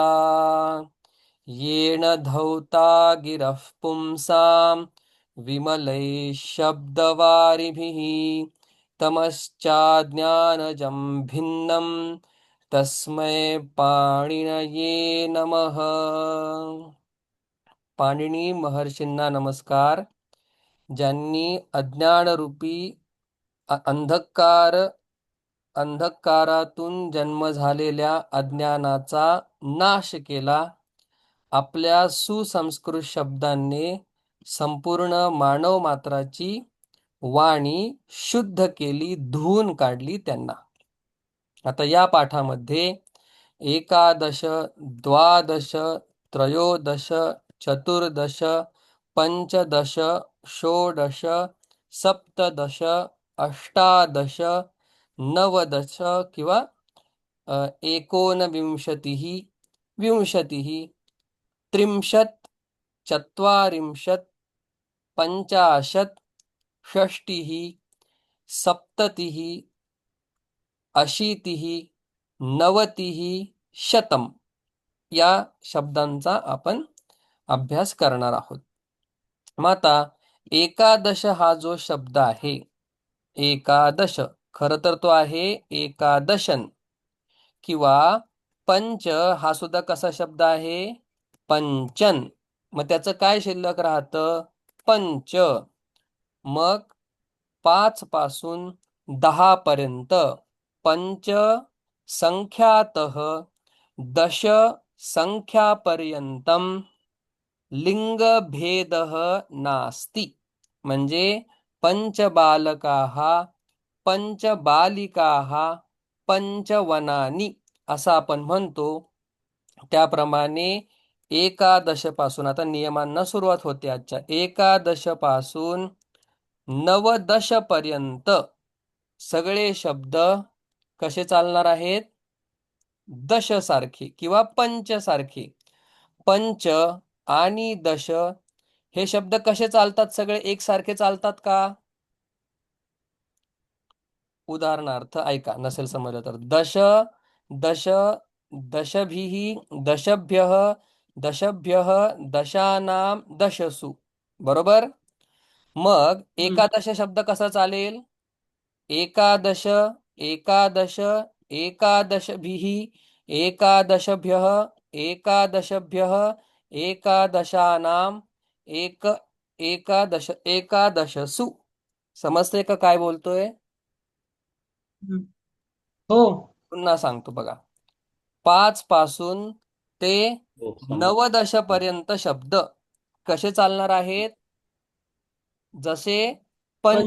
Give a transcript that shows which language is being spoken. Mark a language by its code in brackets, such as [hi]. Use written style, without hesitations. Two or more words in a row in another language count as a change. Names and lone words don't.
[sa] येन धौता गिरः पुंसां विमलैः शब्दवारिभिः तमश्चाज्ञानजं भिन्नं तस्मै पाणिनये नमः। [mr] पाणिनी महर्षींना नमस्कार. ज्यांनी अज्ञानरूपी अंधकारातून जन्म झालेल्या अज्ञानाचा नाश केला. आपल्या सुसंस्कृत शब्दांनी संपूर्ण मानव मात्राची वाणी शुद्ध केली, धुवून काढली त्यांना. आता या पाठामध्ये [sa] एकादश, द्वादश, त्रयोदश, चतुर्दश, पंचदश, षोडश, सप्तदश, अष्टादश, नवदश किंवा एकोनविंशतिः, विंशतिः, त्रिंशत्, चत्वारिंशत्, पंचाशत्, षष्टिः, सप्ततिः, अशीतिः, नवतिः, शतम [mr] या शब्दांचा आपण अभ्यास करणार आहोत. मग आता एकादश हा जो शब्द आहे, एकादश खरं तर तो आहे एकादशन, किंवा पंच हा सुद्धा कसा शब्द आहे, पंचन. मग त्याचं काय शिल्लक राहतं, पंच. मग 5 पासून 10 पर्यंत [sa] पंच संख्यातः दश संख्यापर्यंतम लिंगभेदः नास्ति. [mr] म्हणजे [sa] पंचबालकाः, पंचबालिकाः, पंचवनानी [mr] असं आपण म्हणतो. त्याप्रमाणे एकादश पासून आता नियमांना सुरुवात होते. आजच्या एकादश पासून नवदश पर्यंत सगळे शब्द कसे चालणार आहेत, दश सारखे किंवा पंच सारखे. पंच आणि दश हे शब्द कसे चालतात, सगळे एकसारखे चालतात का? उदाहरणार्थ ऐका, नसेल समजलं तर [sa] दश, दश, दशभिः, दशभ्यः, दशभ्यः, दशानां, दशसु. [mr] बरोबर. मग एकादश शब्द कसा चालेल, [sa] एकादश, एकादश, एकादशभिः, एकादशभ्यः, एकादशभ्यः, एकादशानां, एकादश, एकादशसु. [mr] समजते का काय बोलतोय? हो पुन्हा सांगतो बघा. 5 पासून ते हो समज. 9 पर्यंत शब्द कसे चालणार आहेत, जसे पंच